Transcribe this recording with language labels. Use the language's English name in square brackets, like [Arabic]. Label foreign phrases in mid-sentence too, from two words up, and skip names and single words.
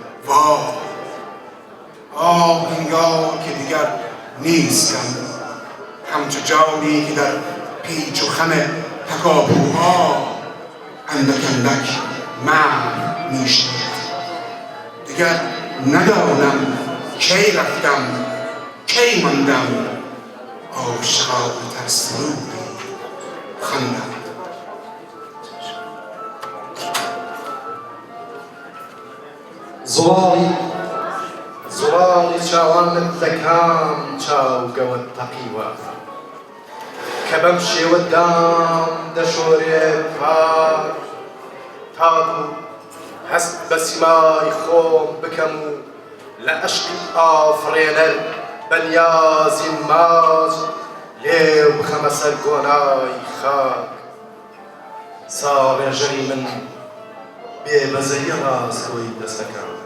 [Persian] وای انگار که دیگر نیستم همچو جانی که در پیچ و خم تکاپوها اندک اندک مرگ می شود دیگر ندانم کی رفتم کی ماندم عاشقانه تر سرودی خواندم [Central Kurdish] زڵاڵی چاوانت دەکام چاوگەوت تەقیوە کە بەم شێوە دام دەشۆرێ پار تابوو هەست بە سیمای خۆم بکەم و لە عەشقی ئافرێنەر بەنیازی ماز لێو بخەمە سەر گۆنای خاک ساڕێژەری من بێمەزەیی ڕاستگۆی دەستەکەم